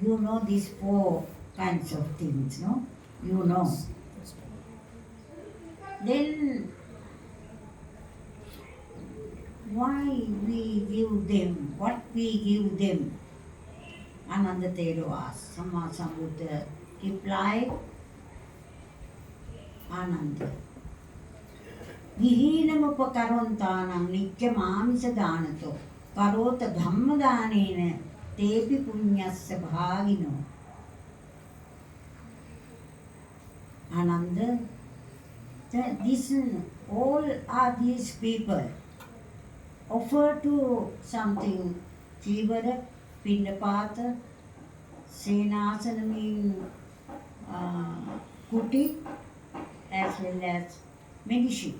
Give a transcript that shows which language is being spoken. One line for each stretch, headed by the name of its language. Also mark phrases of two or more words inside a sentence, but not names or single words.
English: You know these 4 kinds of things, no? You know. Then why we give them, what we give them? Ananda Thero asked.
Pali: Samma Sambuddha replied, Ananda, Vihinam upakarontanam nityam amisa danato karota dhamma danena tepi punyasya bhagino.
English: Ananda, this all are these people offer to something
Pali: Chivara, Pindapata, Senasana
English: mean kuti, as well as medicine.